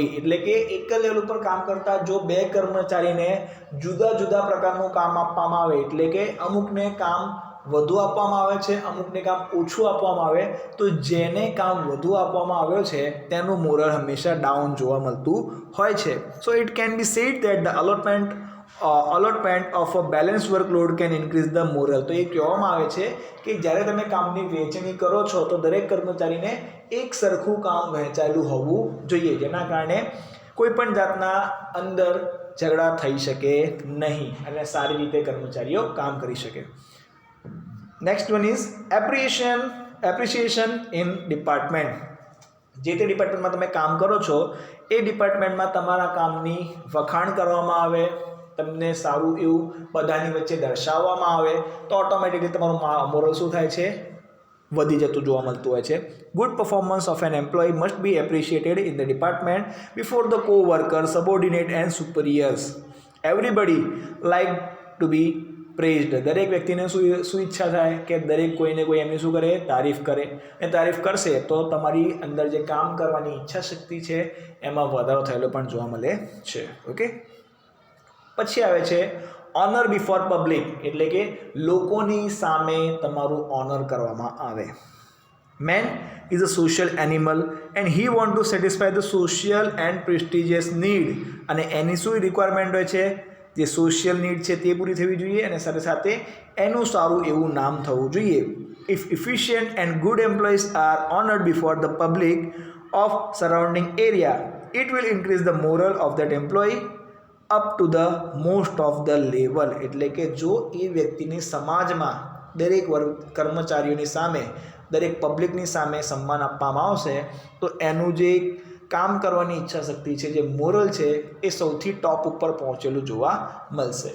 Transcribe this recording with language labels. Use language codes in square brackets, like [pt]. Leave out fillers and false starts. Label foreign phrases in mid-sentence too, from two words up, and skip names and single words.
[gu] એટલે કે એક જ લેવલ ઉપર કામ કરતા જો બે કર્મચારીને જુદા જુદા પ્રકારનું કામ આપવામાં આવે, એટલે કે અમુકને કામ વધુ આપવામાં આવે છે, અમુકને કામ ઓછું આપવામાં આવે, તો જેને કામ વધુ આપવામાં આવ્યો છે તેનું મોરલ હંમેશા ડાઉન જોવા મળતું હોય છે. [en] so it can be said that the allotment of a balanced workload can increase the moral. [gu] તો એ કહેવામાં આવે છે કે જ્યારે તમે કામની વહેંચણી કરો છો તો દરેક કર્મચારીને એક સરખું કામ વહેંચાયેલું હોવું જોઈએ, જેના કારણે કોઈ પણ જાતના અંદર ઝઘડા થઈ શકે નહીં અને સારી રીતે કર્મચારીઓ કામ કરી શકે. [en] next one is appreciation in department. [gu] જે તે ડિપાર્ટમેન્ટમાં તમે કામ કરો છો એ ડિપાર્ટમેન્ટમાં તમારા કામની વખાણ કરવામાં આવે, તમને સારું એવું બધાની વચ્ચે દર્શાવવામાં આવે તો ઓટોમેટિકલી તમારું મોરલ શું થાય છે, વધી જતું જોવા મળતું હોય છે. [en] good performance of an employee must be appreciated in the department before the co-workers, subordinate and superiors. Everybody like to be praised, [gu] દરેક વ્યક્તિને શું ઈચ્છા થાય કે દરેક કોઈને કોઈ એમની શું કરે, તારીફ કરે, અને તારીફ કરશે તો તમારી અંદર જે કામ કરવાની ઈચ્છા શક્તિ છે એમાં વધારો થયેલો પણ જોવા મળે છે. ઓકે, પછી આવે છે [en] honour before public, [gu] એટલે કે લોકોની સામે તમારું ઓનર કરવામાં આવે. [en] Man is a social animal and he want to satisfy the social and prestigious need, [gu] અને એની શું રિક્વાયરમેન્ટ હોય છે, જે [en] social need [gu] છે તે પૂરી થવી જોઈએ અને સાથે સાથે એનું સારું એવું નામ થવું જોઈએ. [en] if efficient and good employees are honored before the public of surrounding area, it will increase the moral of that employee up to the most of the level, [gu] એટલે કે જો એ વ્યક્તિને સમાજમાં દરેક કર્મચારીઓની સામે, દરેક પબ્લિકની સામે સન્માન આપવામાં આવશે તો એનું જે કામ કરવાની ઈચ્છા શક્તિ છે, જે મોરલ છે, એ સૌથી ટોપ ઉપર પહોંચેલું જોવા મળશે.